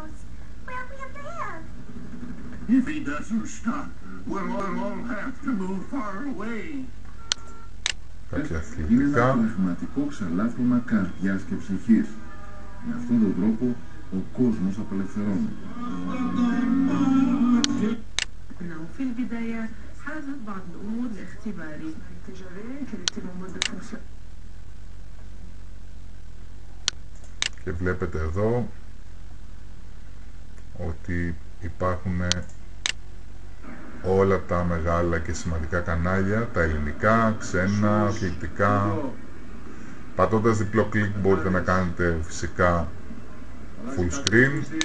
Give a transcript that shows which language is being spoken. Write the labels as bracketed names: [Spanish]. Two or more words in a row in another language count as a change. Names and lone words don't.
[Greek] Κάποια αθλητικά. Είναι ένα πραγματικό ξαλάφρωμα καρδιάς και ψυχής. Με αυτόν τον τρόπο ο κόσμος απελευθερώνει. [Arabic] في البداية حازت بعض الأمور لاختباري التجارية كانت موجودة. [Greek] Και βλέπετε εδώ ότι υπάρχουν όλα τα μεγάλα και σημαντικά κανάλια, τα ελληνικά, ξένα, αθλητικά. Πατώντας διπλό κλικ μπορείτε να κάνετε φυσικά [English] full screen.